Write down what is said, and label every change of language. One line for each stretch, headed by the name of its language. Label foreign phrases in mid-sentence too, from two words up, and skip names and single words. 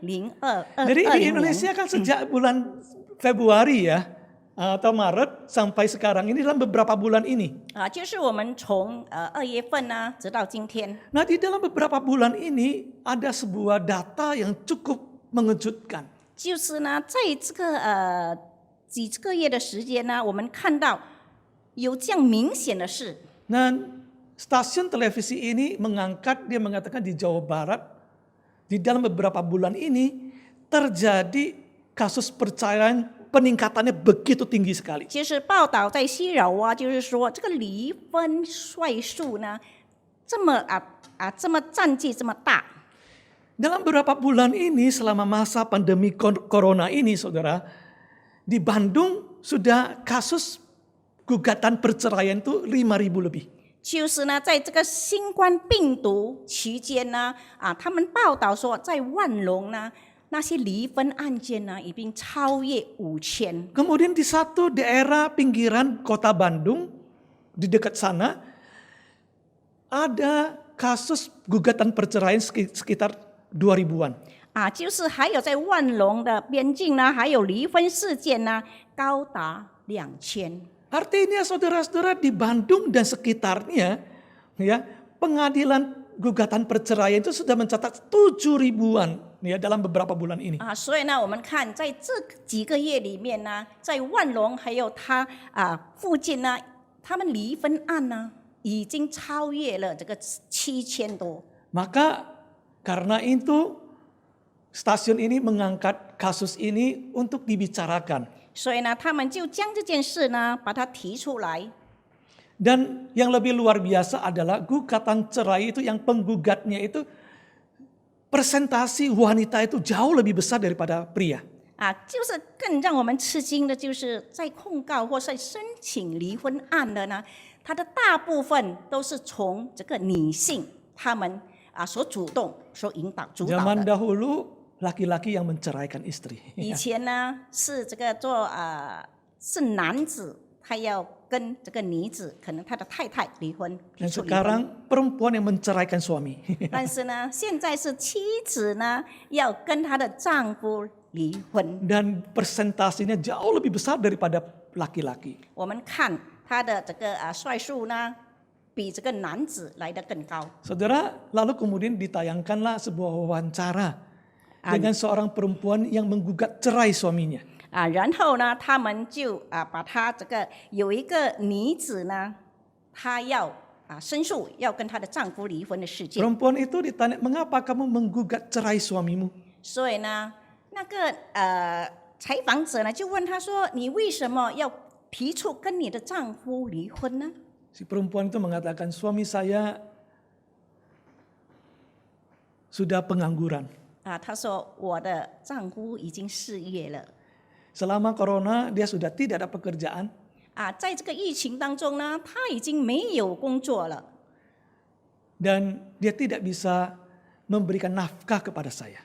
Indonesian: Jadi di Indonesia kan sejak bulan Februari ya atau Maret sampai sekarang ini dalam beberapa bulan ini.
Chinese: 就是我们从2月份呢，直到今天。
Indonesian: Nah di dalam beberapa bulan ini ada sebuah data yang cukup mengejutkan.
Chinese: 就是呢，在这个几个月的时间呢，我们看到有这样明显的事。
Indonesian: Nah stasiun televisi ini dia mengatakan di Jawa Barat di dalam beberapa bulan ini terjadi kasus perceraian peningkatannya begitu tinggi sekali.
Chinese: 就是报道在西饶就是说这个离婚率数呢，这么占据这么大。
Indonesian: Dalam beberapa bulan ini selama masa pandemi corona ini saudara, di Bandung sudah kasus gugatan perceraian itu 5.000 lebih.
Chinese: 就是呢，在这个新冠病毒期间呢，他们报道说，在万隆呢，那些离婚案件呢，已经超越5000。
Indonesian: Kemudian di satu daerah pinggiran kota Bandung, di dekat sana, ada kasus gugatan perceraian sekitar 2000-an.
Chinese: 就是还有在万隆的边境呢，还有离婚事件呢，高达2000。
Indonesian: Artinya saudara-saudara di Bandung dan sekitarnya, ya pengadilan gugatan perceraian itu sudah mencatat 7.000-an ya dalam beberapa bulan ini.
Chinese: 所以呢，我们看在这几个月里面呢，在万隆还有它附近呢，他们离婚案呢，已经超越了这个7000多。
Indonesian: Maka karena itu stasiun ini mengangkat kasus ini untuk dibicarakan.
Chinese: 所以呢，他们就将这件事呢把它提出来。
Indonesian: Dan yang lebih luar biasa adalah gugatan cerai itu yang penggugatnya itu presentasi wanita itu jauh lebih besar daripada pria.
Chinese: 就是更让我们吃惊的，就是在控告或是申请离婚案的呢，它的大部分都是从这个女性她们所主动、所引导、主导
Indonesian: Zaman
Chinese: 的。
Indonesian: dahulu laki-laki yang menceraikan istri.
Chinese: 以前呢是这个是男子，他要跟这个女子，可能他的太太离婚，
Indonesian: Dan
Chinese: 提出离婚。
Indonesian: sekarang perempuan yang menceraikan suami.
Chinese: 但是呢，现在是妻子呢要跟她的丈夫离婚。
Indonesian: Dan presentasinya jauh lebih besar daripada laki-laki.
Chinese: 我们看他的这个帅数呢，比这个男子来得更高。
Indonesian: Saudara, lalu kemudian ditayangkanlah sebuah wawancara dengan seorang perempuan yang menggugat cerai suaminya.
Chinese: 然后呢，他们就把他这个有一个女子呢，她要申诉，要跟她的丈夫离婚的事件。
Indonesian: Perempuan itu ditanya, mengapa kamu menggugat cerai suamimu?
Chinese: 所以呢，那个采访者呢就问他说：“你为什么要提出跟你的丈夫离婚呢？”
Indonesian: Si perempuan itu mengatakan, suami saya sudah pengangguran.
Chinese: 他说：“我的丈夫已经失业了。”
Indonesian: Selama corona dia sudah tidak ada pekerjaan.
Chinese: 在这个疫情当中呢，他已经没有工作了。
Indonesian: Dan dia tidak bisa memberikan nafkah kepada saya.